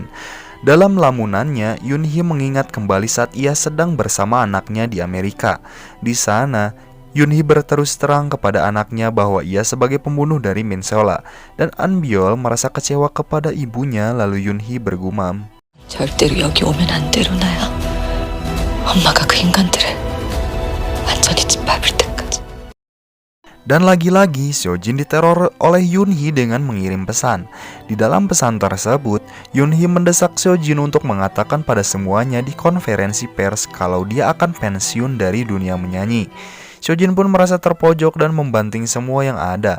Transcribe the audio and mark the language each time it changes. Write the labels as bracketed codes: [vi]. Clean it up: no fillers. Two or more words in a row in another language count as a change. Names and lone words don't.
[id] Dalam lamunannya, Yoonhee mengingat kembali saat ia sedang bersama anaknya di Amerika. Di sana, Yoonhee berterus terang kepada anaknya bahwa ia sebagai pembunuh dari Min Seola. Dan An Byul merasa kecewa kepada ibunya, lalu Yoonhee bergumam, [ko] 절대로 여기 오면 안 돼, 루나야. 엄마가 그 인간들을 완전히 짓밟을 때까지. [id] Dan lagi-lagi Seojin diteror oleh Yoonhee dengan mengirim pesan. Di dalam pesan tersebut, Yoonhee mendesak Seojin untuk mengatakan pada semuanya di konferensi pers kalau dia akan pensiun dari dunia menyanyi. Seojin pun merasa terpojok dan membanting semua yang ada.